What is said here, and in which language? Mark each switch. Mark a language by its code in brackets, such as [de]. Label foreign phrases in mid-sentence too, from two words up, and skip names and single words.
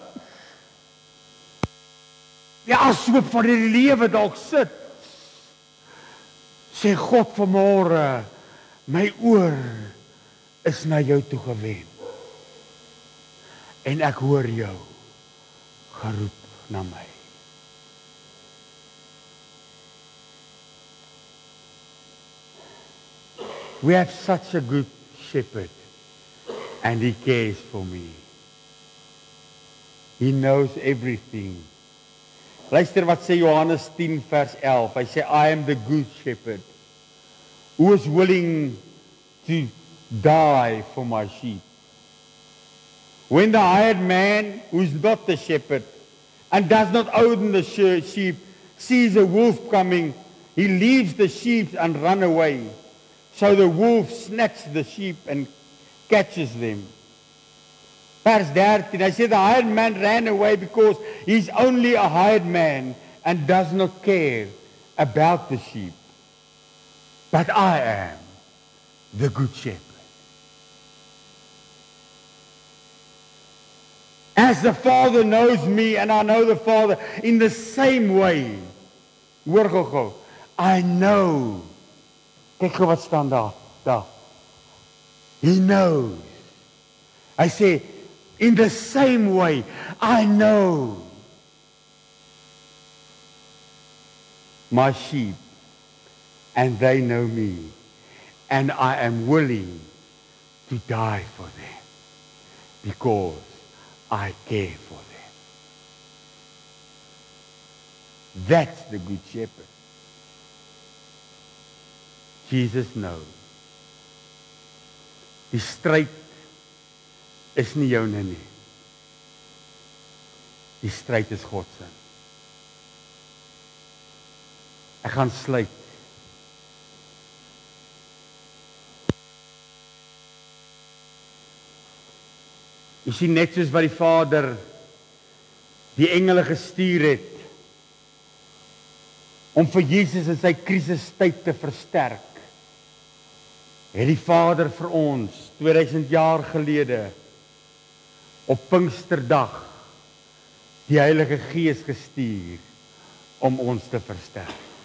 [af] Die ashoop van die lewe dalk sit. Sê God vanmôre, my oor is na jou toe gewend. En ek hoor jou geroep na my. [en] We have such a good shepherd, and he cares for me. He knows everything. [af] Luister wat sê Johannes 10 vers 11. Hy sê, [en] I am the good shepherd, who is willing to die for my sheep. When the hired man, who is not the shepherd, and does not own the sheep, sees a wolf coming, he leaves the sheep and runs away. So the wolf snatches the sheep and catches them. [af] Vers 13, hy sê, [en] the hired man ran away because he's only a hired man and does not care about the sheep. But I am the good shepherd. As the Father knows me and I know the Father, in the same way, [af] hoor gou, [en] I know. [af] Kyk gou wat staan daar. [en] He knows. I say, in the same way, I know my sheep, and they know me, and I am willing to die for them, because I care for them. That's the good shepherd. Jesus knows. [af] Die stryd is nie joune nie. Die stryd is God se. Ek gaan sluit. Jy sien, net soos wat die Vader die engele gestuur het om vir Jesus in sy krisistyd te versterk, het die Vader vir ons 2000 jaar gelede op Pinksterdag die Heilige Gees gestuur om ons te versterk.